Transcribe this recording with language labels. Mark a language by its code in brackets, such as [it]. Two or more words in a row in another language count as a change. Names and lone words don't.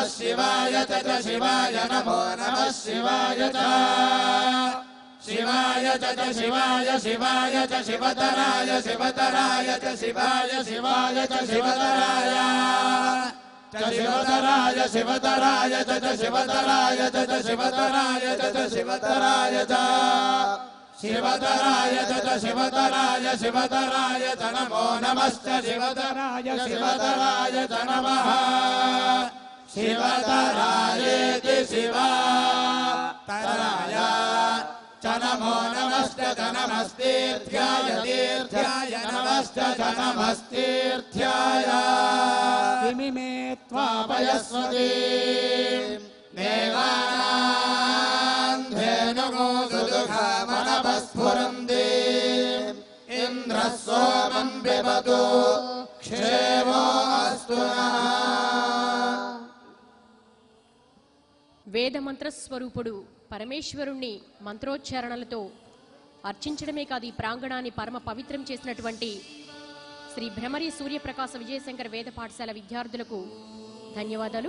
[sa] శివాయ చ శివాయ నమో నమః శివాయ చ శివాయ చ శివాయ శివాయ చ శివతరాయ శివతరాయ చ శివాయ శివాయ చ శివతరాయ చ శివతరాయ శివతరాయ చ శివతరాయ చ శివతరాయ చ శివతరాయ చ शिवतराय तत शिवतराय शिवतराय च नमो नमश्च शिवतराय शिवतराय च नमः शिवतरायेति शिवतराय च नमो नमश्च च नमस्तीर्थ्याय तीर्थ्याय नमश्च च नमस्तीर्थ्याय किमिमे त्वापयस्वती देवानां धेनुगो दुदुघामनवस्फुरन्ति इन्द्रः सोमं पिबतु क्षेमो अस्तु नः [te] వేద మంత్ర స్వరూపుడు పరమేశ్వరుణ్ణి మంత్రోచ్చారణలతో అర్చించడమే కాదు ఈ ప్రాంగణాన్ని పరమ పవిత్రం చేసినటువంటి శ్రీ భ్రమరి సూర్యప్రకాశ విజయశంకర్ వేద పాఠశాల విద్యార్థులకు ధన్యవాదాలు.